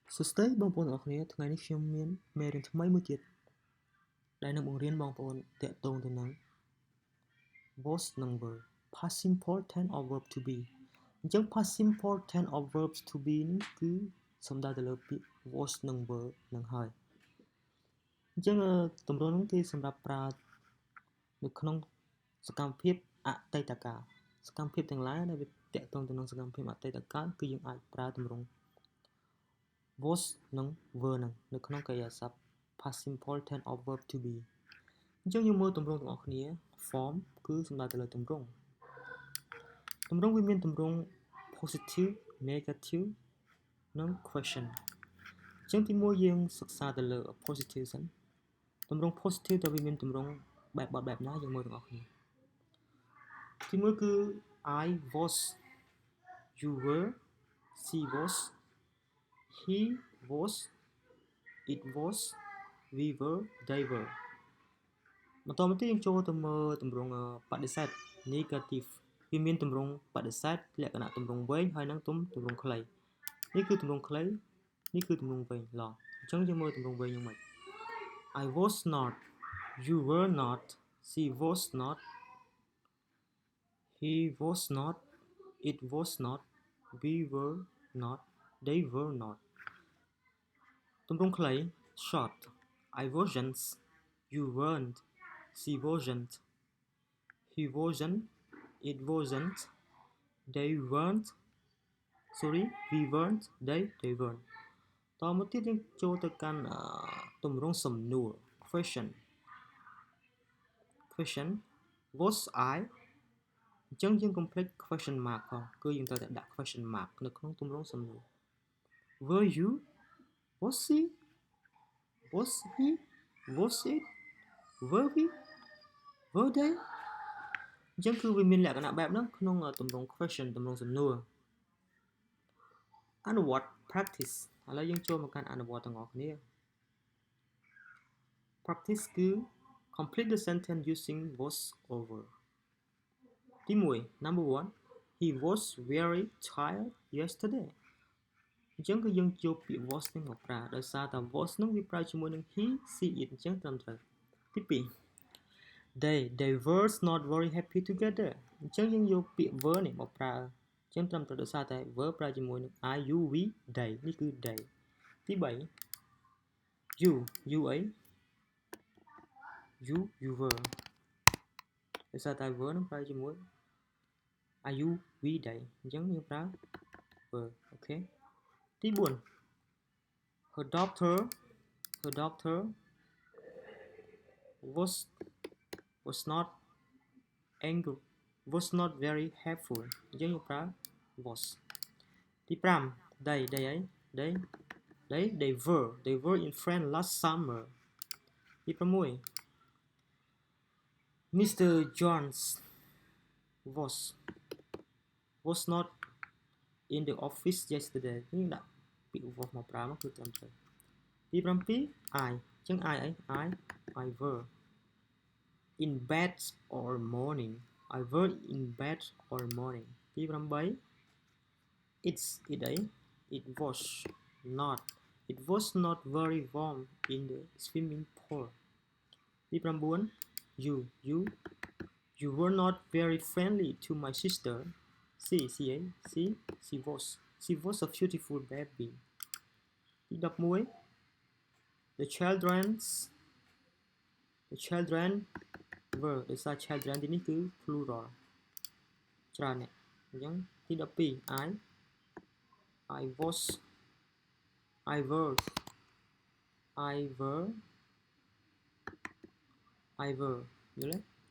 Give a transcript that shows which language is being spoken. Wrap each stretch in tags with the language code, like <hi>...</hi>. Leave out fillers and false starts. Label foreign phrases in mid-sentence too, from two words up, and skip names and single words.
<km>សួស្តីបងប្អូនទាំងអស់គ្នាថ្ងៃនេះខ្ញុំមានមេរៀនថ្មីមួយទៀតដែលនឹងបង្រៀនបងប្អូនតាក់ទងទៅនឹង was និង were</km> <en>past simple tense of verb to be</en> <km>អញ្ចឹង</km> <en>past simple tense of verbs to be</en> <km>នេះគឺសំដៅទៅលើពាក្យ was និង were នឹងហើយអញ្ចឹងទ ម្រង់នោះគឺសម្រាប់ប្រើនៅក្នុងសកម្មភាពអតីតកាលសកម្មភាពទាំងឡាយដែលវាតាក់ទងទៅនឹងសកម្មភាពអតីតកាលគឺយើងអាចប្រើទម្រង់ was និង were នឹងនៅក្នុងកិរិយាស ព្ទ</km> <en>past simple tense of verb to be</en> <km>អញ្ចឹងយើងមើលទម្រង់ទាំងអស់គ្នា form គឺសំដៅទៅលើទម្រង់វាមានទម្រង់</km> <en>positive negative</en> <km>និង question អញ្ចឹង ទីមួយយើងសិក្សាទៅលើ positive សិនទម្រង់ positive តើវាមានទម្រង់បែបបទបែបណាយើងមើលទាំងអស់គ្នា</km> <en>ទីមួយគឺ I was you were she was he was it was we were they were</en> <km>បន្តមកទៀតយើងចូលទៅមើលទម្រង់បដិសេធ negative វាមានទម្រង់បដិសេធលក្ខណៈទម្រង់វែងហើយនិងទម្រង់ខ្លីនេះគឺទម្រង់ខ្លីនេះគឺទម្រង់វែងឡងអញ្ចឹងយើងមើលទម្រង់វែងយ៉ាងម៉េច</km> <en>I was not you were not she was not he was not it was not we were not they were not</en> <km>ទម្រង់ខ្លី</km> <en>short I wasn't you weren't she wasn't he wasn't it wasn't they weren't sorry we weren't they weren't</en> <km>តមកទៀតយើងចូលទៅកាន់ទម្រង់សំណួរ</km> <en>question</en> <km>was I អញ្ចឹងយើងកុំភ្លេច</km> <en>question mark</en> <km>ផងគឺយើងត្រូវតែដាក់</km> <en>question mark</en> <km>នៅក្នុងទម្រង់សំណួរ</km> <en>were you was she was he was it were we were they</en> <km>អញ្ចឹងគឺវាមានលក្ខណៈបែបហ្នឹងក្នុងទម្រង់ question ទម្រង់សំណួរអនុវត្ត practice ឥឡូវយើងចូលមកកាន់អនុវត្តទាំងអស់គ្នា</km> <en>practice គឺ complete the sentence using was over ទី1 number 1 he was very tired yesterday អញ្ចឹង</en> <km>គឺយើងយកពាក្យ was នេះមកប្រើដោយសារតែ was នឹងវាប្រើជាមួយនឹង</km> <en>he she it</en> <km>អញ្ចឹងត្រឹមត្រូវទី2</km> <en>they were not very happy together</en> <km>អញ្ចឹងយើងយកពាក្យ were នេះមកប្រើអញ្ចឹងត្រឹមត្រូវដោយសារតែ were ប្រើជាមួយនឹង</km> <en>I you we they</en> <km>នេះគឺ they ទី3 youអី</km> <en>you were</en> <km>ដោយសារតែ were នឹងប្រើជាមួយ</km> <en>I you we they</en> <km>អញ្ចឹងយើងប្រើ were អូខេទី4</km> <en>her doctor was not angry was not very helpful</en> <km>អញ្ចឹងយើងប្រើ</km> <en>was ទី5 they អី they were in France last summer ទី6 Mr. Jones was not in the office yesterday</en> <km>នេះដាក់ពាក្យ</km> <en>was</en> <km>មកប្រើមកគឺត្រឹមត្រូវទី7</km> <en>I អញ្ចឹង I អី I were in bed all morning I were in bed all morning ទី8 it អី it was not very warm in the swimming pool ទី9 you were not very friendly to my sister she was a beautiful baby ទី11 the children were ដោយសារ children</en> <km>ទីនេះគឺ</km> <en>plural</en> <km>ច្រើនអ្នកអញ្ចឹងទី12</km> <en>I were</en> <km>យល់ទេ</km>